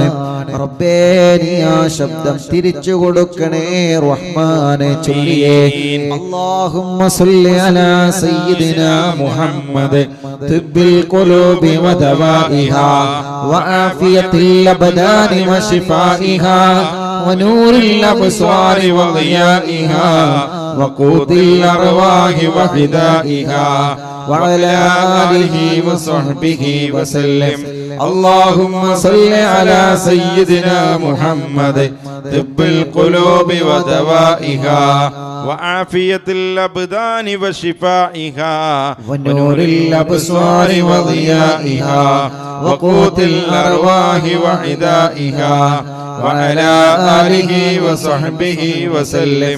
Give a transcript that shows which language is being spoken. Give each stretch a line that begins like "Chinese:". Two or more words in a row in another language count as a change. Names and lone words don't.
Malayalam: റബ്ബേ നീ ആ ശബ്ദം തിരിച്ചു കൊടുക്കണേ റഹ്മാനെ.
Arabic: ചൊല്ലിയേ اللهم صل على سيدنا محمد طب القلوب ودوائها وعافية الأبدان وشفائها ونور الأبصار وضيائها وقوت الأرواح وفدائها وعلى آله وصحبه وسلم. اللهم صل على سيدنا محمد طب القلوب ودوائها وعافية الأبدان وشفائها ونور الأبصار وضيائها وقوت الأرواح وعدائها وعلى آله وصحبه وسلم.